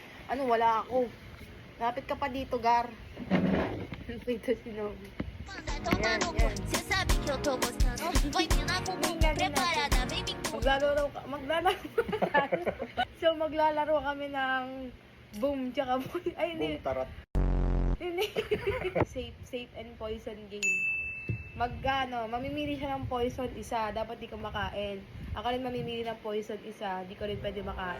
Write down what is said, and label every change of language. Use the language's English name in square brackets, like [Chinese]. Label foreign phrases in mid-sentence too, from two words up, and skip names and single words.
[Filipino] Ano, wala ako. Lapit ka pa dito, Gar. Dito si Novi. Yan, yan. [Portuguese] Cê sabe que eu tô gostando. Vai mina com bumbum preparada, vem me [Filipino] Maglalaro So, maglalaro kami ng boom, tsaka boom. Ay, hindi. Boom tarat. [English] Hindi. Safe and poison game. [Filipino] Mamimili siya ng poison isa, dapat di ka makain. Ako rin mamimili ng poison isa, di ko rin pwede makain.